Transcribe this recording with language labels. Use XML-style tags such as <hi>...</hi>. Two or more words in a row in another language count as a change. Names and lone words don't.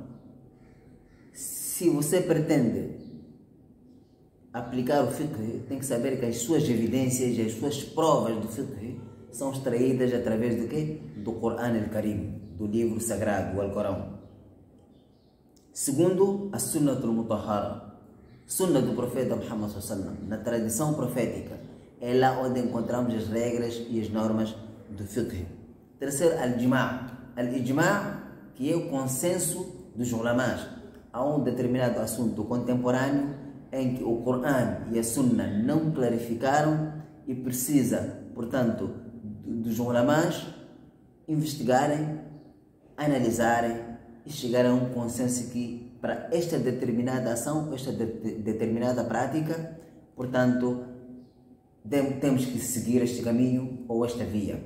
<pt>Se você pretende aplicar o fiqh, tem que saber que as suas evidências, as suas provas do fiqh são extraídas através do quê? Do Coran al-Karim, do livro sagrado, o Alcorão. Segundo, a</pt> <ar>السنة المطهرة,</ar> <pt>Sunnah do profeta Muhammad sallallahu, na tradição profética, é lá onde encontramos as regras e as normas do fiqh. Terceiro, al-Ijma'. Al-Ijma', que é o consenso dos ulamás a um determinado assunto contemporâneo em que o Coran e a Sunnah não clarificaram e precisa, portanto, dos ulamás investigarem, analisarem e chegar a um consenso que para esta determinada ação, esta determinada prática, portanto, temos que seguir este caminho ou esta via.</pt>